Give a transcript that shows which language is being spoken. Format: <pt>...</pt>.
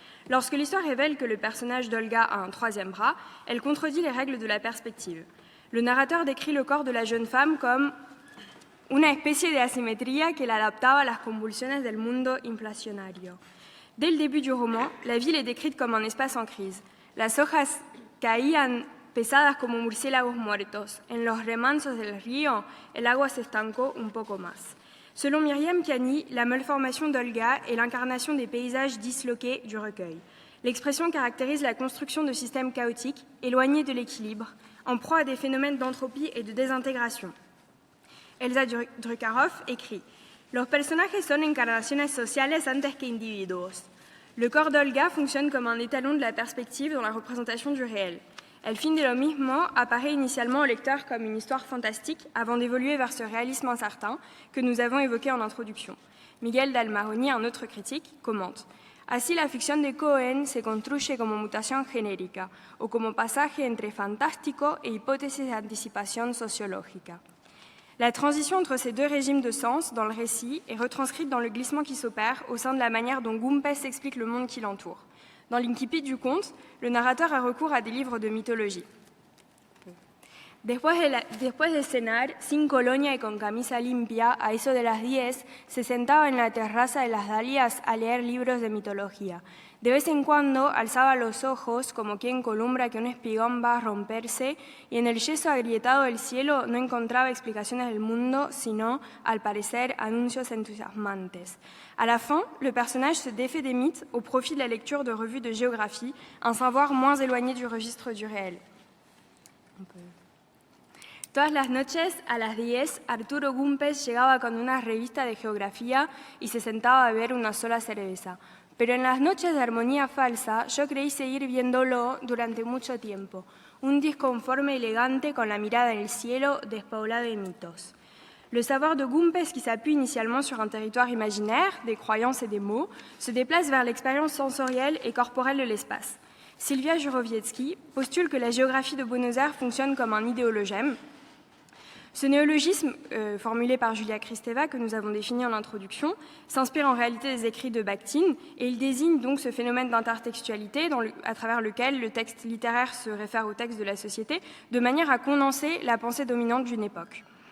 <fr>Lorsque l'histoire révèle que le personnage d'Olga a un 3e bras, elle contredit les règles de la perspective. Le narrateur décrit le corps de la jeune femme comme</fr> <es>una especie de asimetría que la adaptaba a las convulsiones del mundo inflacionario.</es> <fr>Dès le début du roman, la ville est décrite comme un espace en crise.</fr> <es>Las hojas caían pesadas como murciélagos muertos. En los remansos del río, el agua se estancó un poco más.</es> <fr>Selon Myriam Cani, la malformation d'Olga est l'incarnation des paysages disloqués du recueil. L'expression caractérise la construction de systèmes chaotiques, éloignés de l'équilibre, en proie à des phénomènes d'entropie et de désintégration. Elsa Druckaroff écrit «</fr> <es>Los personajes son encarnaciones sociales antes que individuos.</es> <fr>» Le corps d'Olga fonctionne comme un étalon de la perspective dans la représentation du réel. El fin de lo mismo apparaît initialement au lecteur comme une histoire fantastique avant d'évoluer vers ce réalisme incertain que nous avons évoqué en introduction. Miguel Dalmaroni, un autre critique, commente «</fr> <es>Así la ficción de Cohen se construye como mutación genérica o como pasaje entre fantástico e hipótesis de anticipación sociológica.</es> <fr>» La transition entre ces 2 régimes de sens dans le récit est retranscrite dans le glissement qui s'opère au sein de la manière dont Gumpes explique le monde qui l'entoure. Dans l'incipit du conte, le narrateur a recours à des livres de mythologie.</fr> <es>Después de cenar, sin colonia y con camisa limpia, a eso de las 10, se sentaba en la terraza de las Dalias a leer libros de mitología. De vez en cuando alzaba los ojos como quien columbra que un espigón va a romperse y en el yeso agrietado del cielo no encontraba explicaciones del mundo, sino, al parecer, anuncios entusiasmantes.</es> <fr>À la fin, le personnage se défait des mythes au profit de la lecture de revues de géographie, un savoir moins éloigné du registre du réel.</fr> <es>Todas las noches, a las 10, Arturo Gumpes llegaba con una revista de geografía y se sentaba a beber una sola cerveza. Pero en las noches de armonía falsa, yo creí seguir viéndolo durante mucho tiempo. Un disconforme élégante con la mirada en el cielo, despoblado de mitos.</es> <fr>Le savoir de Gumpes, qui s'appuie initialement sur un territoire imaginaire, des croyances et des mots, se déplace vers l'expérience sensorielle et corporelle de l'espace. Sylvia Jurowiecki postule que la géographie de Buenos Aires fonctionne comme un idéologème. Ce néologisme, formulé par Julia Kristeva, que nous avons défini en introduction, s'inspire en réalité des écrits de Bakhtin et il désigne donc ce phénomène d'intertextualité à travers lequel le texte littéraire se réfère au texte de la société de manière à condenser la pensée dominante d'une époque.</fr>